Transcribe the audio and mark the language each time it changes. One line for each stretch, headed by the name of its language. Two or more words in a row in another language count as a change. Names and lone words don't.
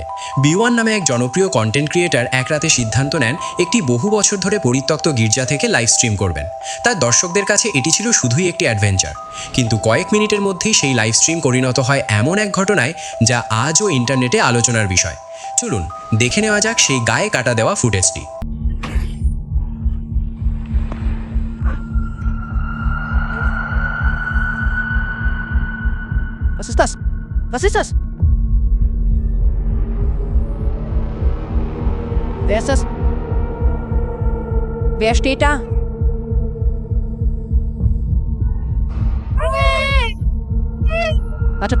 Bangla: B1 নামে এক জনপ্রিয় কন্টেন্ট ক্রিয়েটার এক রাতে সিদ্ধান্ত নেন একটি বহু বছর ধরে পরিত্যক্ত গির্জা থেকে লাইভ স্ট্রিম করবেন। তার দর্শকদের কাছে এটি ছিল শুধুই একটি অ্যাডভেঞ্চার, কিন্তু কয়েক মিনিটের মধ্যেই সেই লাইভ স্ট্রিম পরিণত হয় এমন এক ঘটনায় যা আজও ইন্টারনেটে আলোচনার বিষয়। চলুন দেখে নেওয়া যাক সেই গায়ে কাটা দেওয়া ফুটেজটি।
German: Was ist das? Was ist das? Wer ist das? Wer steht da? Warte.